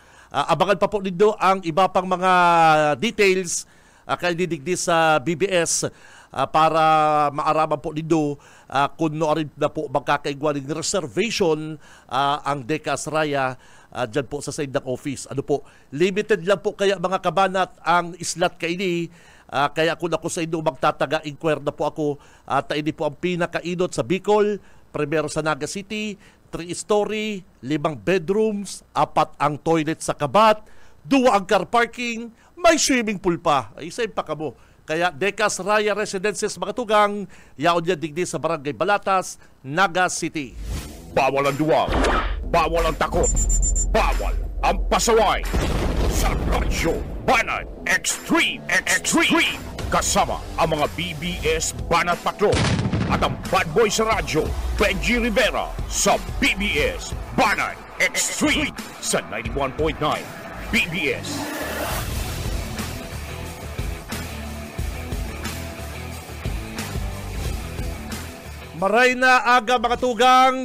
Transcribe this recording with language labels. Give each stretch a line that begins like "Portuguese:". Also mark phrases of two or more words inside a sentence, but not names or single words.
Bikol: Abangan pa po nito ang iba pang mga details kay didigdi sa BBS para maaraman po nito kung noorin na po magkakaigwa ng reservation ang Deka Asraya dyan po sa Saindang Office. Ano po, limited lang po kaya mga kabanat ang slot kaini. Kaya kung ako sa inyo magtataga-inquire na po ako at ini po ang pinakainot sa Bicol, primero sa Naga City, 3-story, 5 bedrooms, 4 ang toilet sa kabat, 2 ang
English: car parking,
Bikol: may swimming pool pa. Ay, isa pa ka mo. Kaya Deka Asraya Residences, mga tugang, yaon niya digdi sa Barangay Balatas, Naga City.
Filipino: Bawal ang duwag, bawal ang takot, bawal ang pasaway. Sa Radyo Banat Extreme. Kasama ang mga BBS Banat Patrol at ang bad boy sa radyo, Benji Rivera, sa BBS Banat Extreme sa 91.9 BBS.
Bikol: Maray na aga, mga tugang.